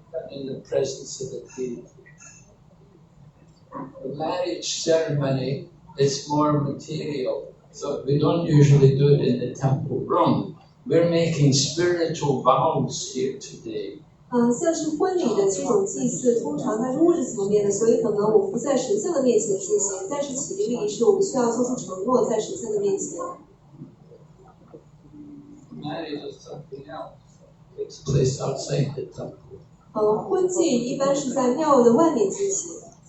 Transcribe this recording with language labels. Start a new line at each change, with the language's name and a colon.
English: In the presence of the king. The marriage ceremony is more material, so we don't usually do it in the temple room. We're making spiritual vows here today.
Chinese: 像是婚礼的这种祭祀，通常它是物质层面的，所以可能我们不在神像的面前进行，但是起离的仪式，我们需要做出承诺，在神像的面前。
English: Marriage is something else. Takes place outside the temple.
Chinese: 婚祭一般是在庙的外面进行。